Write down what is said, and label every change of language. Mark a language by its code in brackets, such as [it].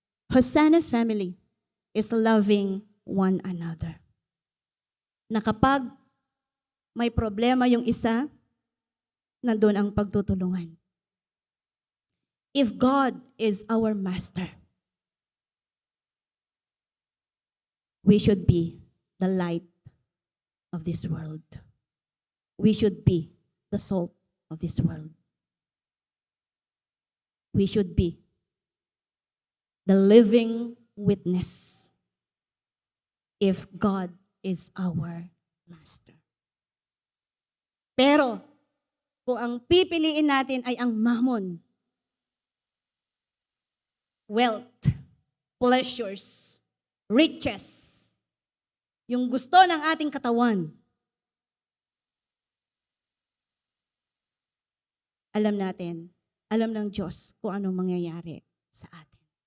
[en] Hosanna family is loving one another. [tl] Na kapag may problema yung isa, nandun ang pagtutulungan. [en] If God is our master, we should be the light of this world. We should be the salt of this world. We should be the living witness if God is our master. [tl] Pero, kung ang pipiliin natin ay ang mammon, [en] wealth, pleasures, riches, [tl] yung gusto ng ating katawan, alam natin, alam ng Diyos kung anong mangyayari sa atin.